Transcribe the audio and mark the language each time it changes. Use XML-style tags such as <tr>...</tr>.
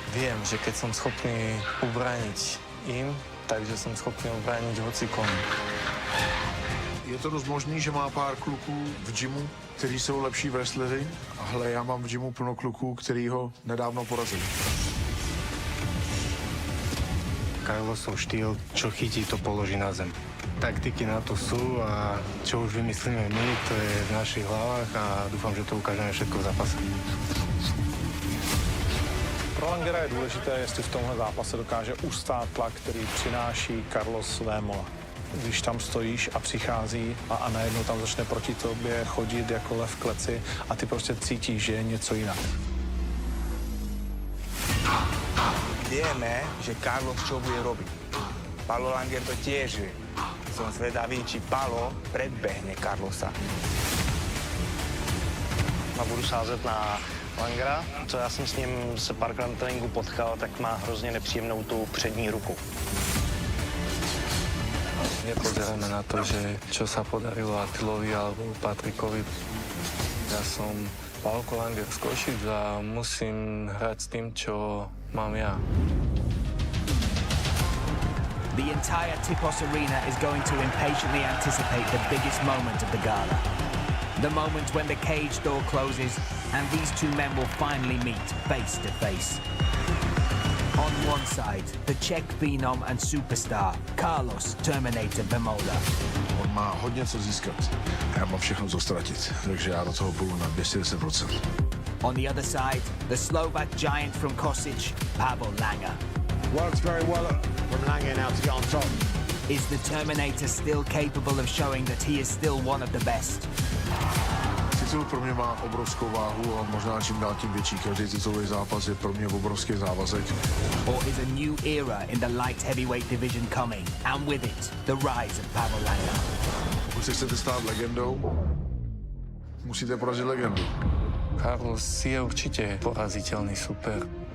<sk>Viem, že keď som schopný ubrániť im, takže som schopný ubrániť hocikom.</sk> <cs>Je to dost možný, že má pár kluků v gymu, kteří jsou lepší wrestleri, ale já mám v gymu plno kluků, který ho nedávno porazili.</cs> <sk>Carlosov štýl, čo chytí, to položí na zem. Taktiky na to sú a čo už vymyslíme my, to je v našich hlavách a dúfam, že to ukážeme všetko v zápase.</sk> <cs>Pro Langera je důležité, jestli v tomhle zápase dokáže ustát tlak, který přináší Carlos Vemola. Když tam stojíš a přichází a najednou tam začne proti tobě chodit jako lev v kleci a ty prostě cítíš, že je něco jinak.</cs> <sk>Vieme, že Carlos čo bude robiť. Pavol Langer to tiež vie. Som zvedavý, či Paolo predbehne Carlosa.</sk> <cs>A budu sázet na Langera. Co já jsem s ním se párkrát na tréninku potkal, tak má hrozně nepříjemnou tu přední ruku.</cs> <sk>Nepozeráme na to, že čo sa podarilo Attilovi alebo Patrikovi. Ja som Paolo Langer z Košic a musím hrať s tým, čo mám ja.</sk> <en>The entire Tipos Arena is going to impatiently anticipate the biggest moment of the gala. The moment when the cage door closes and these two men will finally meet face to face. On one side, the Czech phenom and superstar, Carlos Terminator Vemola.</en> <cs>On má hodně co získat. Já mám všechno co ztratit, takže já do toho půjdu na 210%.</cs> <en>On the other side, the Slovak giant from Kosic, Pavel Langer. Works very well from Langer now to get on top. Is the Terminator still capable of showing that he is still one of the best?</en> <cs>Titul pro mě má obrovskou váhu a možná čím dál tím větší. Každý titulový zápas je pro mě obrovský závazek.</cs> <en>Or is a new era in the light heavyweight division coming? And with it, the rise of Pavel Langer.</en> <cs>Pokud se chcete stát legendou, musíte porazit legendu.</cs> <sk>Carlos je určite poraziteľný super.</sk>